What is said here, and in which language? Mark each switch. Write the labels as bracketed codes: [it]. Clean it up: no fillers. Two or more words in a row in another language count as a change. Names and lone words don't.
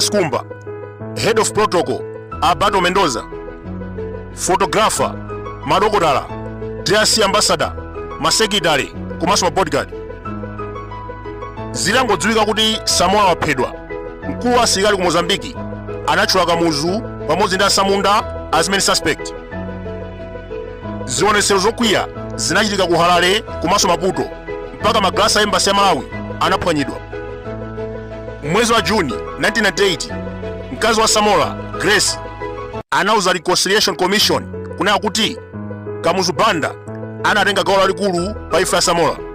[ny] Skumba; [en] Head of Protocol [ny] Alberto Mendoza; Photographer Madokotala; DRC Ambassador, Masekitale komanso mabodyguard. Zilangodziwika kuti Samora waphedwa, mkulu wa asilikali ku Mozambique anatchula kamuzu pamodzi ndi asamunda [en] as main suspect. [ny] Zionetsero zokwiya zinachitika ku Harare komanso Maputo mpaka magalasi a embassy ya Malawi anaphwanyidwa. Mwezi wa Juni 1998, mkazi wa Samora, Grace, anauza Reconciliation Commission kunena kuti kamuzu banda anatenga gawo lalikulu pa imfa ya Samora.